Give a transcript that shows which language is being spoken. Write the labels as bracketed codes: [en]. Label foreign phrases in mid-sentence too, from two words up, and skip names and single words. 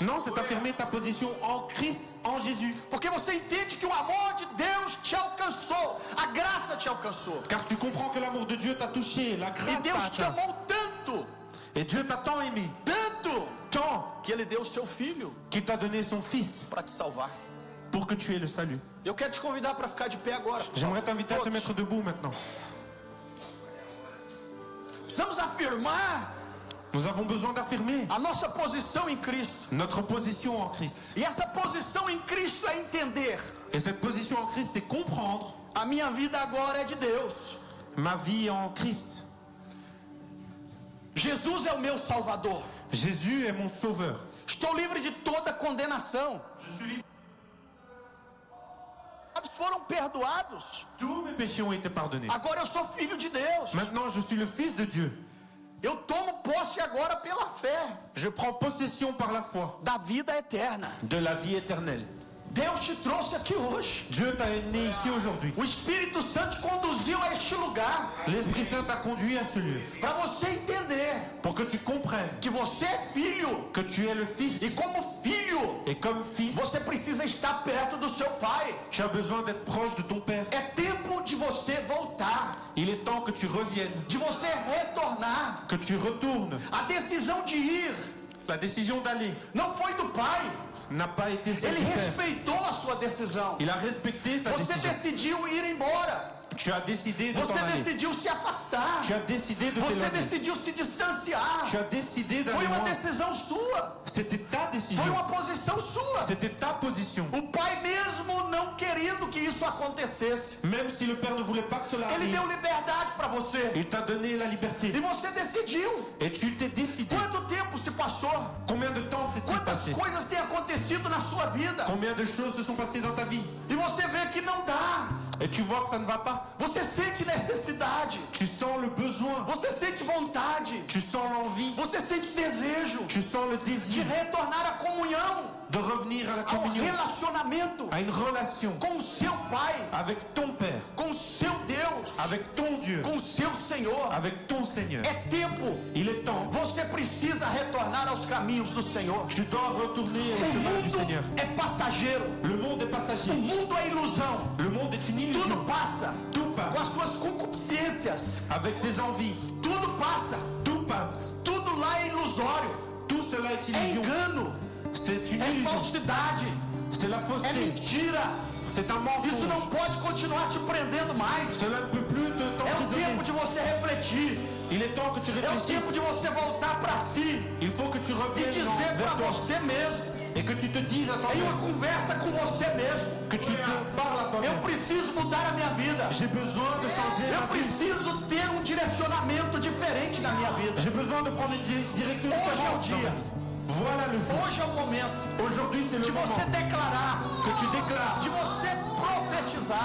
[fr] Non, c'est affirmer ta position en Christ, en Jésus. [pt] Porque você entende que o amor de Deus te alcançou, a graça te alcançou. [fr] Car tu comprends que l'amour de Dieu t'a touché, la [pt] E [fr] grâce [pt] Deus [fr] t'a [pt] te [fr] atteint. [pt] amou tanto, [fr] Et Dieu t'a tant aimé, tant, [pt] que Ele deu o seu Filho [fr] qu'il t'a donné son Fils [pt] para te salvar. [fr] pour que tu aies le salut. [pt] Eu quero te convidar para ficar de pé agora. por [fr] J'aimerais [pt] favor. [fr] t'inviter à te [pt] Todos. [fr] mettre debout maintenant. [pt] Precisamos afirmar [fr] Nous avons besoin d'affirmer [pt] a nossa posição em Cristo. [fr] notre position en Christ. [pt] E essa posição em Cristo é entender: [fr] Et cette position en Christ, c'est comprendre [pt] a minha vida agora é de Deus. [fr] ma vie en Christ. [pt] Jesus é o meu Salvador. [fr] Jésus est mon sauveur. [pt] Estou livre de toda condenação. Foram perdoados. [fr] Tous mes péchés ont été pardonnés. [pt] Agora eu sou filho de Deus. [fr] Maintenant, je suis le Fils de Dieu. [pt] Eu tomo posse agora pela fé [fr] Je prends possession par la foi [pt] da vida eterna. [fr] de la vie éternelle. [pt] Deus te trouxe aqui hoje. [fr] Dieu t'a amené ici aujourd'hui. [pt] O Espírito Santo te conduziu a este lugar [fr] L'Esprit Saint t'a conduit à ce lieu [pt] para você entender [fr] pour que tu comprennes [pt] que você é filho [fr] que tu es le Fils. [pt] e como filho [fr] Et comme Fils, [pt] você precisa estar perto do seu pai. [fr] tu as besoin d'être proche de ton Père. [pt] É tempo de você voltar, [fr] Il est temps que tu reviennes, [pt] de você retornar. [fr] que tu retournes. [pt] A decisão de ir [fr] La décision d'aller [pt] não foi do pai. [fr] n'a pas été celle [pt] Ele [fr] du Père. [pt] respeitou a sua decisão. [fr] Il a respecté ta [pt] Você [fr] décision. [pt] decidiu ir embora. [fr] Tu as décidé de t'en [pt] Você [fr] aller. [pt] decidiu se afastar. [fr] Tu as décidé de [pt] Você [fr] t'éloigner. [pt] decidiu se distanciar. [fr] Tu as décidé [pt] Foi [fr] d'aller [pt] uma [fr] loin. [pt] decisão sua. [fr] C'était ta [pt] Foi [fr] décision. [pt] uma posição sua. [fr] C'était ta position. [pt] O pai mesmo não querendo que isso acontecesse, [fr] Même si le Père ne voulait pas que cela [pt] ele [fr] arrive, [pt] deu liberdade para você. [fr] il t'a donné la liberté. [pt] E você decidiu. [fr] Et tu t'es décidé. [pt] Quanto tempo se passou? [fr] Combien de temps s'est-il [pt] Quantas [fr] passé? [pt] coisas têm acontecido na sua vida? [fr] Combien de choses se sont passées dans ta vie? [pt] E você vê que não dá. [fr] Et tu vois que ça ne va pas. [pt] Você sente necessidade. [fr] Tu sens le besoin. [pt] Você sente vontade. [fr] Tu sens l'envie. [pt] Você sente desejo [fr] Tu sens le [pt] de [fr] désir [pt] retornar à comunhão, [fr] de revenir à la [pt] ao [fr] communion, [pt] relacionamento [fr] à une relation [pt] com o seu pai, [fr] avec ton Père, [pt] com o seu Deus, [fr] avec ton Dieu, [pt] com o seu Senhor. [fr] avec ton Seigneur. [pt] É tempo. [fr] Il est temps. [pt] Você precisa retornar aos caminhos do Senhor. [fr] Tu dois retourner au [pt] O [fr] chemin du Seigneur. [pt] mundo é passageiro. [fr] Le monde est [pt] O [fr] passager. [pt] mundo é ilusão. [fr] Le monde est une [pt] Tudo [fr] illusion. [pt] passa. [fr] Tout [pt] Com as [fr] passe. [pt] suas concupiscências. [fr] Avec ses envies. [pt] Tudo passa. [fr] Tout passe. [pt] Tudo lá é ilusório. [fr] Tout cela est [pt] É [fr] illusion. [pt] engano. [fr] C'est une [pt] É [fr] illusion. [pt] falsidade. [fr] C'est la [pt] É [fr] fausseté. [pt] mentira. [fr] C'est un [pt] Isso [fr] mensonge. [pt] não pode continuar te prendendo mais. [fr] Cela ne peut plus te [pt] É o [fr] t'emprisonner. [pt] tempo de você refletir. [fr] Il est temps que tu [pt] É o [fr] réfléchisses. [pt] tempo de você voltar para si [fr] Il faut que tu [pt] e [fr] reviennes [pt] dizer [fr] vers [pt] para [fr] toi. [pt] você mesmo, [fr] Et que tu te dises à [pt] em [fr] toi-même. [pt] uma conversa com você mesmo, [fr] Que tu te parles à [pt] eu [fr] toi-même. [pt] preciso mudar a minha vida. [fr] J'ai besoin de changer [pt] Eu [fr] ma vie. [pt] preciso ter um direcionamento diferente na minha vida. [fr] J'ai besoin de prendre une direction [pt] Hoje é o [fr] différente. dans [pt] dia. [fr] ma vie. Voilà le jour. [pt] Hoje é o momento [fr] Aujourd'hui, c'est [pt] de [fr] le moment [pt] você declarar, [fr] que tu déclares, [pt] de você profetizar.